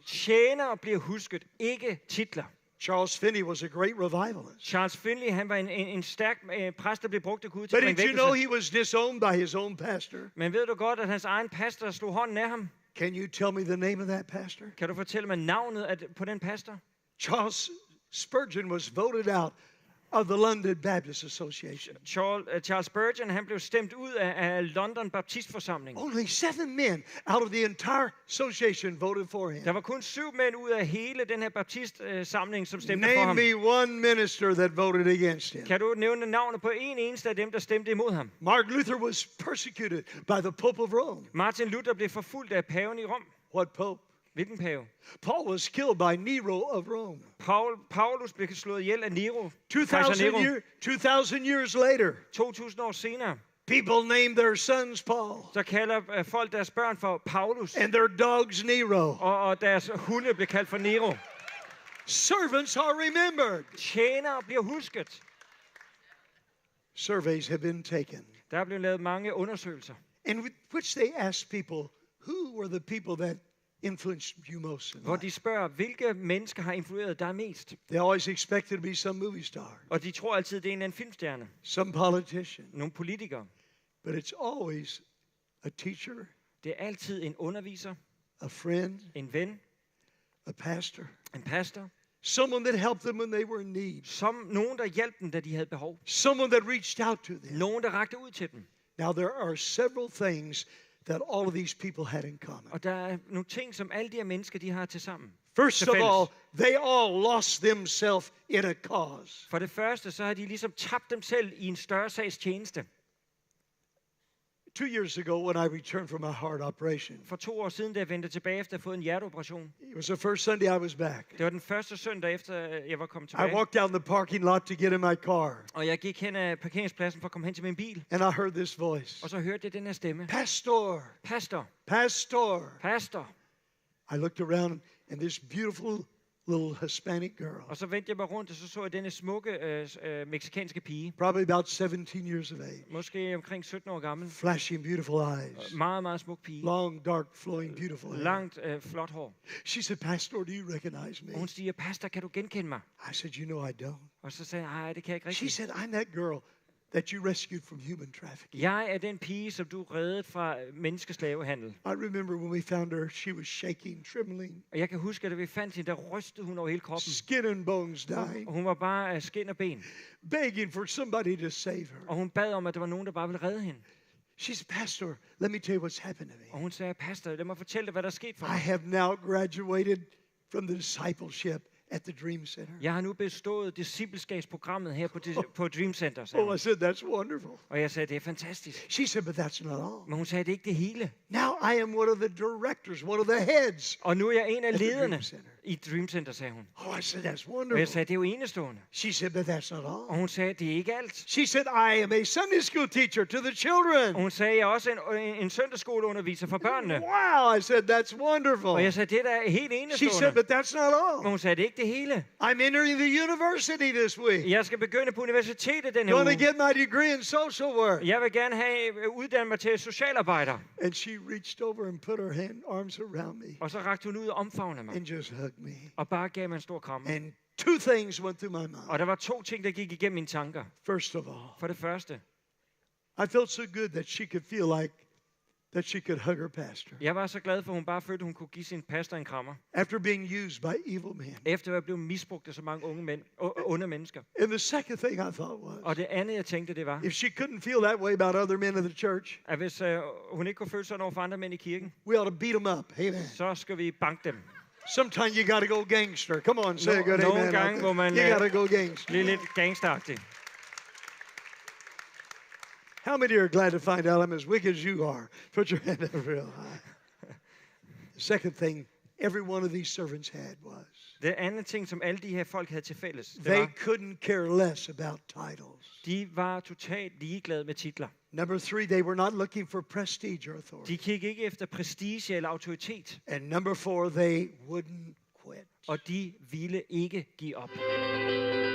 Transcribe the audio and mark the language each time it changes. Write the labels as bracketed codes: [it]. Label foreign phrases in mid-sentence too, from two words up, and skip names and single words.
[da] Tjenere bliver husket, ikke titler. [en] Charles Finney was a great revivalist. Charles Finley, [da] han var en stærk præst, der blev brugt af Gud til [en] But [da] at bringe [en] did you know [da] vækkelse. [en] he was disowned by his own pastor? [da] Men ved du godt, at hans egen pastor slog hånden af ham? [en] Can you tell me the name of that pastor? [da] Kan du fortælle mig navnet på den pastor? [en] Charles Spurgeon was voted out of the London Baptist Association. Charles Spurgeon, [da] han blev stemt ud af London Baptistforsamling. [en] Only 7 men out of the entire association voted for him. [da] Der var kun 7 mænd ud af hele den her baptistsamling, som stemte for [en] Name [da] ham. [en] me one minister that voted against him. [da] Kan du nævne navnet på en eneste af dem, der stemte imod ham? [en] Martin Luther was persecuted by the Pope of Rome. [da] Martin Luther blev forfulgt af paven i Rom. [en] What Pope? [da] Hvilken pave? [en] Paul was killed by Nero of Rome. [da] Paulus blev slået ihjel af Nero. [en] 2,000 years later, [da] 2000 år senere, [en] people name their sons Paul [da] så kalder folk deres børn for Paulus. [en] and their dogs Nero. [da] Og deres hunde blev kaldt for Nero. [en] Servants are remembered. [da] Tjenere bliver husket. [en] Surveys have been taken, [da] Der er blevet lavet mange undersøgelser, [en] in which they ask people, who were the people that influenced you most in [da] hvor [en] life? [da] de spørger, hvilke mennesker har influeret dig mest? [en] They always expect it to be some movie star, [da] Og de tror altid, det er en eller anden filmstjerne. [en] some politician, [da] Nogle politikere. [en] but it's always a teacher, [da] Det er altid en underviser, [en] a friend, [da] en ven, [en] a pastor, [da] en pastor, [en] someone that helped them when they were in need, [da] som nogen, der hjalp dem, da de havde behov. [en] someone that reached out to them. [da] Nogen, der rakte ud til dem. [en] Now, there are several things that all of these people had in common. [da] Og der er nogle ting, som alle de her mennesker, de har til sammen. [en] First [da] Til [en] of [da] fælles. [en] all, they all lost themselves in a cause. [da] For det første, så har de ligesom tabt dem selv i en større sags tjeneste. [en] 2 years ago, when I returned from a heart operation, [da] For 2 år siden, da jeg vendte tilbage efter at have fået en hjerteoperation. [en] it was the first Sunday I was back. [da] Det var den første søndag efter, jeg var kommet [en] I [da] tilbage. [en] walked down the parking lot to get in my car, [da] Og jeg gik hen ad parkeringspladsen for at komme hen til min bil. [en] and I heard this voice. [da] Og så hørte jeg den her stemme. [en] Pastor, [da] Pastor, [en] pastor. [da] pastor. [en] I looked around, and this beautiful little Hispanic girl, [da] Og så vendte jeg mig rundt, og så så jeg denne smukke meksikanske pige. [en] probably about 17 years of age, [da] Måske omkring 17 år gammel. [en] flashing beautiful eyes, [da] Meget, meget smuk pige. [en] long, dark, flowing, beautiful hair. [da] Langt, flot hår. [en] She said, Pastor, do you recognize me? [da] Og hun siger, pastor, kan du genkende mig? [en] I said, you know I don't. [da] Og så sagde jeg, nej, det kan jeg ikke [en] She [da] rigtig. [en] said, I'm that girl that you rescued from human trafficking. [da] Jeg er den pige, som du reddede fra menneskeslavehandel. [en] I remember when we found her, she was shaking, trembling, [da] Og jeg kan huske, at da vi fandt hende, der rystede hun over hele kroppen. [en] skin and bones dying, [da] Og hun var bare af skin og ben. [en] begging for somebody to save her. [da] Og hun bad om, at der var nogen, der bare ville redde hende. [en] She said, Pastor, let me tell you what's happened to [da] Og [en] me. [da] hun sagde, pastor, lad mig fortælle dig, hvad der er sket for [en] I [da] mig. [en] have now graduated from the discipleship at the Dream Center. [da] Jeg har nu bestået discipleskabsprogrammet her på Dream Center, sagde [en] Oh, [da] hun. [en] I said, that's wonderful. [da] Og jeg sagde, det er fantastisk. [en] She said, but that's not all. [da] Men hun sagde, det er ikke det hele. [en] Now I am one of the directors, one of the heads. [da] Og nu er jeg en af [en] At the [da] lederne [en] Dream Center. [da] i Dream Center, sagde hun. [en] Oh, I said, that's [da] Og jeg [en] wonderful. [da] sagde, det er jo enestående. [en] She said, but that's not [da] Og [en] all. [da] hun sagde, det er ikke alt. [en] She said, I am a Sunday school teacher to the children. [da] Og hun sagde, jeg er også en søndagsskoleunderviser for børnene. [en] Wow, I said, that's wonderful. [da] Og jeg sagde, det der er helt [en] She said, [da] enestående. [en] but that's not [da] Men [en] all. [da] hun sagde, det er ikke det hele. [en] I'm entering the university this week. [da] Jeg skal begynde på universitetet denne [en] Going to [da] uge. [en] get my degree in social work. [da] Jeg vil gerne have uddannet mig til socialarbejder. [en] And she reached over and put her arms around me [da] Og så rakte hun ud og omfavnede mig. [en] and just hugged me. [da] Og bare gav mig en stor kram. [en] And 2 things went through my mind. [da] Og der var 2 ting, der gik igennem mine tanker. [en] First of all, [da] For det første, [en] I felt so good that she could feel like that she could hug her pastor. [da] jeg var så glad for, at hun bare følte, at hun kunne give sin pastor en krammer. [en] After being used by evil men. [da] Efter at være blevet misbrugt af så mange onde mennesker. [en] And the second thing I thought was, [da] Og det andet, jeg tænkte, det var, [en] if she couldn't feel that way about other men in the church, [da] at hvis hun ikke kunne føle sådan over for andre mænd i kirken, [en] we ought to beat them up. Amen. [da] så skal vi banke dem. [en] Sometimes you got to go gangster. Come on, say a good [da] Nogle [en] amen. [da] gange, hvor man [en] You got to go gangster. [da] bliver lidt gangsteragtig. [en] How many are glad to find out I'm as wicked as you are? Put your hand up real high. The second thing every one of these servants had was [da] Det andet ting, som alle de her folk havde til fælles, det [en] they [da] var, [en] couldn't care less about titles. [da] de var totalt ligeglade med titler. [en] Number 3, they were not looking for prestige or authority. [da] De kiggede ikke efter prestige eller autoritet. [en] And number 4, they wouldn't quit. [da] Og de ville ikke give op.